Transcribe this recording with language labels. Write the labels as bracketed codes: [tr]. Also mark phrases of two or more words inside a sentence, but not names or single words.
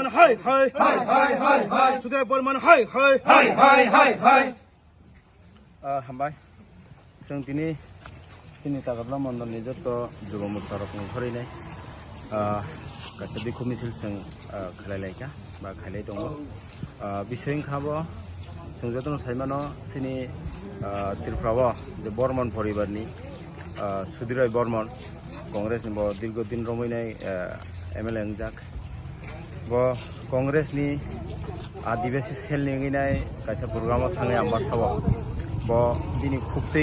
[brx] हाय हाय हाय हाय हाय हाय सुधरे बर्मन हाय हाय हाय हाय हाय हाय हामबाय जों दिनै सिनि तागाब्ला मण्डलनि जत जुब मोर्चारक ओंखारनाय गासै बिखौ मिसिलजों खालायलायगा बा खालाय दङ बिसय खाबो जों जतन साइमानो सिनि त्रिपुराव जे बर्मन परिबारनि सुधीर बर्मन कांग्रेस नि दीर्घदिन रमायनाय एमएलए जाक कांग्रेस नि आदिवासी सेल निनाय कैसा प्रोग्राम थांनाय आम्बासाव दिनै खुबतै